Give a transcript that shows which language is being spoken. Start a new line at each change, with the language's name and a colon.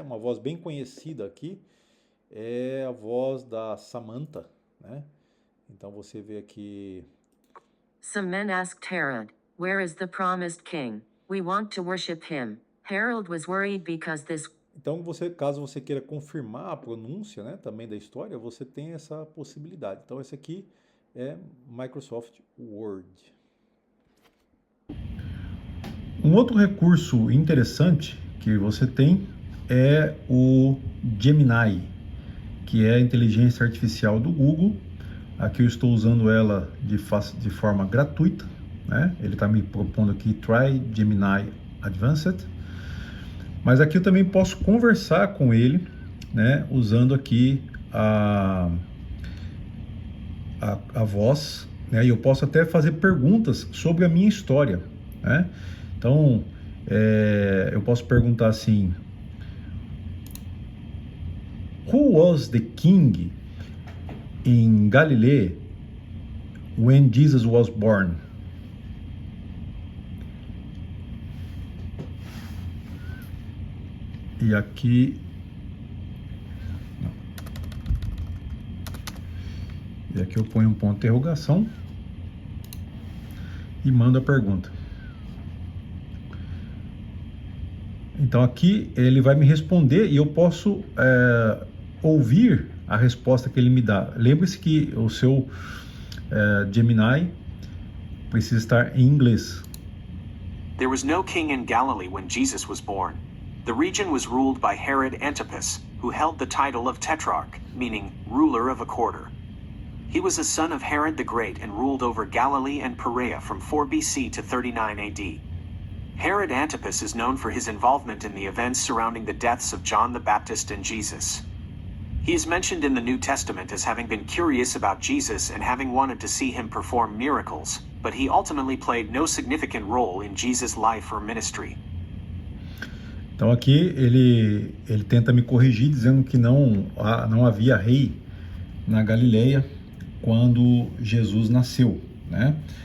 Portuguese: Uma voz bem conhecida aqui é a voz da Samantha, né? Então você vê aqui.
English: Some men asked Herod, "Where is the promised king? We want to worship him." Herod was worried because this.
Portuguese: Então caso você queira confirmar a pronúncia, né, também da história, você tem essa possibilidade. Então esse aqui é Microsoft Word. Um outro recurso interessante que você tem é o Gemini, que é a inteligência artificial do Google. Aqui eu estou usando ela de forma gratuita, né? Ele está me propondo aqui
English: Try Gemini Advanced.
Portuguese: Mas aqui eu também posso conversar com ele, né? Usando aqui a voz, né? E eu posso até fazer perguntas sobre a minha história, né? Então, eu posso perguntar assim:
English: Who was the king in Galilee when Jesus was born?
Portuguese: E aqui eu ponho um ponto de interrogação e mando a pergunta. Então aqui ele vai me responder e eu posso ouvir a resposta que ele me dá. Lembre-se que o seu Gemini precisa estar em inglês.
English: There was no king in Galilee when Jesus was born. The region was ruled by Herod Antipas, who held the title of Tetrarch, meaning ruler of a quarter. He was a son of Herod the Great and ruled over Galilee and Perea from 4 BC to 39 AD. Herod Antipas is known for his involvement in the events surrounding the deaths of John the Baptist and Jesus. He is mentioned in the New Testament as having been curious about Jesus and having wanted to see him perform miracles, but he ultimately played no significant role in Jesus' life or ministry.
Portuguese: Então aqui ele tenta me corrigir dizendo que não havia rei na Galileia quando Jesus nasceu, né?